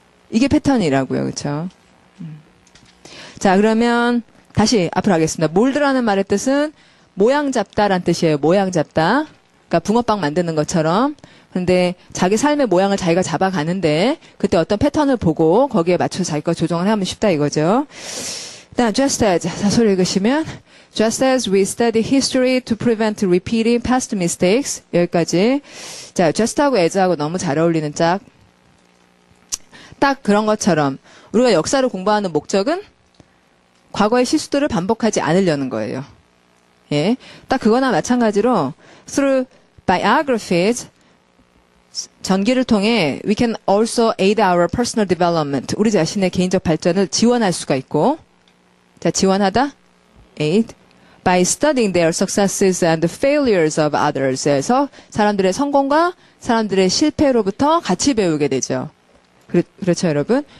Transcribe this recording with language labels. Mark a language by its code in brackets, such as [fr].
[ko] 이게 패턴이라고요. 그렇죠? 자, 그러면 다시 앞으로 하겠습니다. 몰드라는 말의 뜻은 모양 잡다란 뜻이에요. 모양 잡다. 그러니까 붕어빵 만드는 것처럼. 근데 자기 삶의 모양을 자기가 잡아가는데 그때 어떤 패턴을 보고 거기에 맞춰서 자기 거 조정을 하면 쉽다 이거죠. 일단 [en] just as [ko] 자소리 읽으시면 [en] just as we study history to prevent repeating past mistakes [ko] 여기까지. 자, just하고 as하고 너무 잘 어울리는 짝. 딱 그런 것처럼 우리가 역사를 공부하는 목적은 과거의 실수들을 반복하지 않으려는 거예요. 예. 딱 그거나 마찬가지로 [en] through biographies [ko] 전기를 통해 [en] we can also aid our personal development [ko] 우리 자신의 개인적 발전을 지원할 수가 있고 자, 지원하다 aid [en] by studying their successes and failures of others [ko] 에서 사람들의 성공과 사람들의 실패로부터 같이 배우게 되죠. 그렇죠, 여러분?